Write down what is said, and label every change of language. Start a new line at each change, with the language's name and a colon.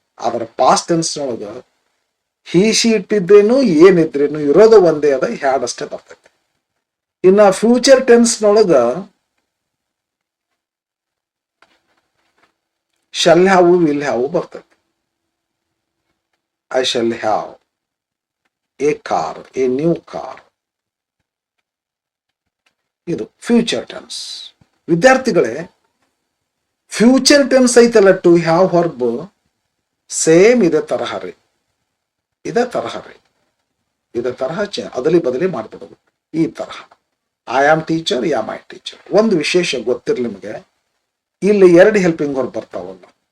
Kannada: ಆದ್ರೆ past tense ನೊಳಗ ಹಿ sheet ಇದ್ರೇನು ಏನಿದ್ರೇನು ಇರೋದು ಒಂದೇ ಅದ, ಹ್ಯಾಡ್ ಅಷ್ಟೇ ಬರ್ತೈತಿ. ಇನ್ನ ಫ್ಯೂಚರ್ ಟೆನ್ಸ್ ನೊಳಗ ಶಲ್ ಹ್ಯಾವ್, ವಿಲ್ ಹ್ಯಾವ್ ಬರ್ತೈತಿ.
English: I shall have a car, a new car.
Kannada: ಇದು ಫ್ಯೂಚರ್ ಟೆನ್ಸ್. ವಿದ್ಯಾರ್ಥಿಗಳೇ, ಫ್ಯೂಚರ್ ಟೆನ್ಸ್ ಐತಲ್ಲ ಟು ಹ್ಯಾವ್ ವರ್ಬ್, ಸೇಮ್ ಇದೇ ತರಹ ರೀ. ಇದೇ ತರಹ ಅದಲಿ ಬದಲಿ ಮಾಡ್ಬಿಡೋದು. ಈ ತರಹ
English: I am teacher,
Kannada: yeah my teacher. ಒಂದು ವಿಶೇಷ ಗೊತ್ತಿರಲಿ ನಿಮಗೆ, ಇಲ್ಲಿ 2 ಹೆಲ್ಪಿಂಗ್ ವರ್ಬ್ ಬರ್ತಾವಲ್ಲ.